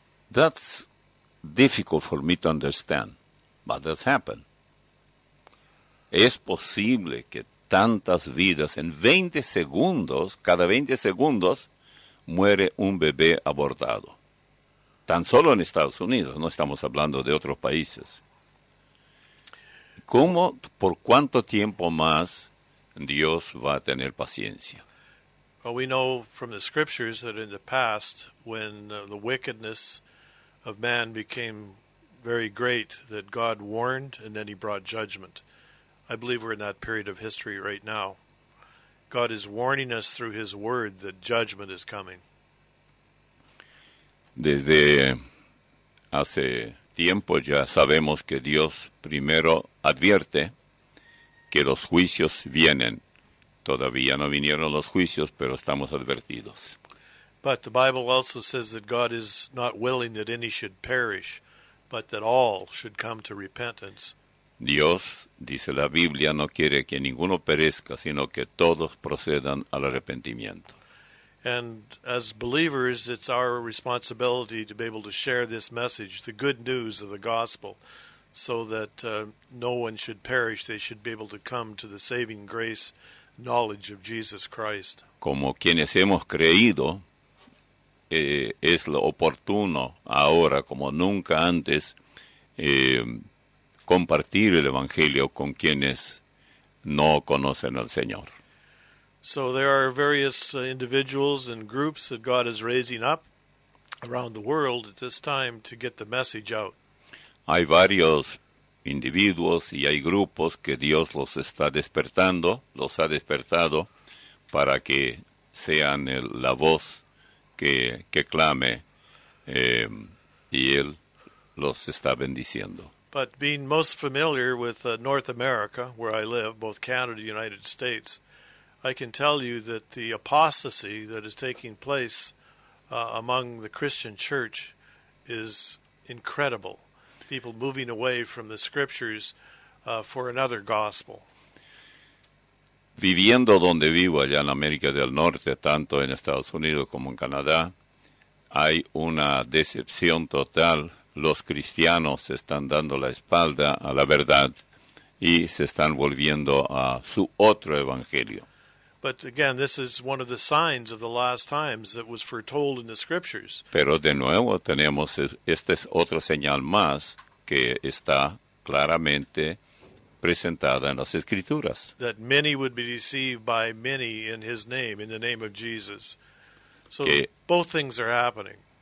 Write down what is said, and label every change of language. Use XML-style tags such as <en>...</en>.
<en>That's difficult for me to understand, but that's happened.</en> <es>Es posible que tantas vidas, en 20 segundos, cada 20 segundos, muere un bebé abortado. Tan solo en Estados Unidos, no estamos hablando de otros países. ¿Por cuánto tiempo más Dios va a tener paciencia?</es> <en>Well, we know from the scriptures that in the past, when the wickedness of man became very great, that God warned and then he brought judgment. I believe we're in that period of history right now. God is warning us through his word that judgment is coming.</en> <es>Desde hace tiempo ya sabemos que Dios primero advierte que los juicios vienen. Todavía no vinieron los juicios, pero estamos advertidos.</es> <en>But the Bible also says that God is not willing that any should perish, but that all should come to repentance.</en> <es>Dios, dice la Biblia, no quiere que ninguno perezca, sino que todos procedan al arrepentimiento.</es> <en>And as believers, it's our responsibility to be able to share this message, the good news of the gospel, so that no one should perish. They should be able to come to the saving grace, knowledge of Jesus Christ.</en> <es>Como quienes hemos creído, es lo oportuno ahora, como nunca antes, compartir el Evangelio con quienes no conocen al Señor.</es> <en>So there are various individuals and groups that God is raising up around the world at this time to get the message out.</en> <es>Hay varios individuos y hay grupos que Dios los está despertando, los ha despertado para que sean la voz que clame, y Él los está bendiciendo.</es> <en>But being most familiar with North America, where I live, both Canada and the United States, I can tell you that the apostasy that is taking place among the Christian church is incredible. People moving away from the scriptures for another gospel.</en> <es>Viviendo donde vivo, allá en América del Norte, tanto en Estados Unidos como en Canadá, hay una decepción total. Los cristianos se están dando la espalda a la verdad y se están volviendo a su otro evangelio.</es> <en>But again, this is one of the signs of the last times that was foretold in the scriptures.</en> <es>Pero de nuevo tenemos, esta es otra señal más que está claramente presentada en las Escrituras.</es> <en>That many would be deceived by many in His name, in the name of Jesus. So both things are happening.</en>